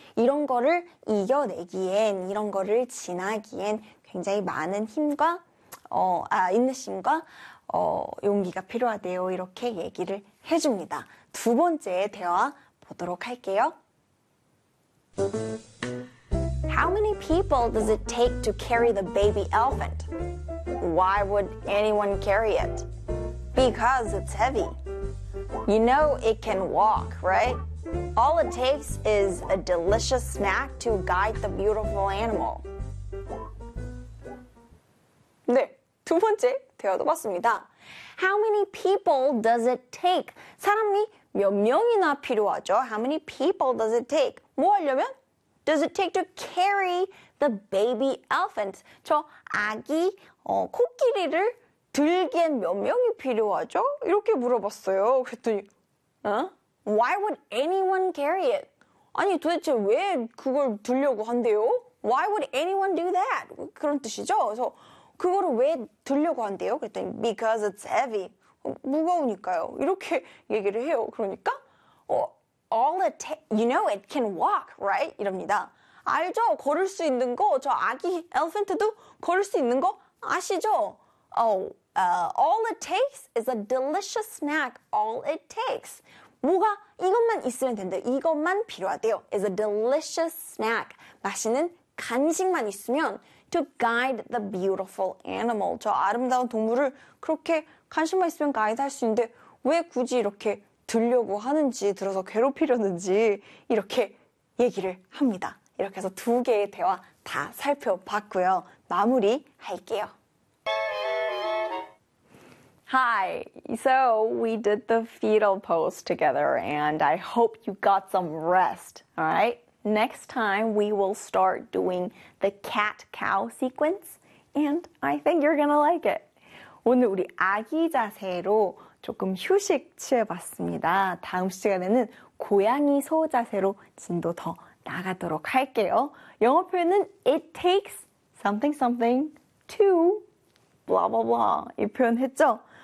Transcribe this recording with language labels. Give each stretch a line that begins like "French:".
Korean: 이런 거를 이겨내기엔, 이런 거를 지나기엔 굉장히 많은 힘과 인내심과 용기가 필요하대요. 이렇게 얘기를 해줍니다. 두 번째 대화 보도록 할게요.
English: How many people does it take to carry the baby elephant? Why would anyone carry it? Because it's heavy. You know it can walk, right? All it takes is a delicious snack to guide the beautiful animal.
Korean: 네, 두 번째 대화도 봤습니다.
English: How many people does it take?
Korean: 사람이 몇 명이나 필요하죠?
English: How many people does it take?
Korean: 뭐 하려면?
English: Does it take to carry the baby elephant?
Korean: 저 아기 코끼리를 들기엔 몇 명이 필요하죠? 이렇게 물어봤어요. 그랬더니, 어?
English: Why would anyone carry it?
Korean: 아니, 도대체 왜 그걸 들려고 한대요?
English: Why would anyone do that?
Korean: 그런 뜻이죠? 그래서 그거를 왜 들려고 한대요? 그랬더니
English: Because it's heavy.
Korean: 무거우니까요. 이렇게 얘기를 해요. 그러니까
English: All it you know it can walk, right?
Korean: 이럽니다. 알죠? 걸을 수 있는 거. 저 아기 엘펜트도 걸을 수 있는 거 아시죠?
English: All it takes is a delicious snack. All it takes.
Korean: 뭐가 이것만 있으면 된대. 이것만 필요하대요.
English: Is a delicious snack.
Korean: 맛있는 간식만 있으면
English: To guide the beautiful animal.
Korean: 저 아름다운 동물을 그렇게 관심만 있으면 가이드 할 수 있는데 왜 굳이 이렇게 들려고 하는지 들어서 괴롭히려는지 이렇게 얘기를 합니다. 이렇게 해서 두 개의 대화 다 살펴봤고요. 마무리 할게요.
English: Hi, so we did the fetal pose together and I hope you got some rest, all right? Next time, we will start doing the cat-cow sequence, and I think you're gonna like it.
Korean: 오늘 우리 아기 자세로 조금 휴식 취해봤습니다. 다음 시간에는 고양이 소 자세로 진도 더 나가도록 할게요. 영어 표현은
English: It takes something something to blah blah blah
Korean: 이 표현했죠?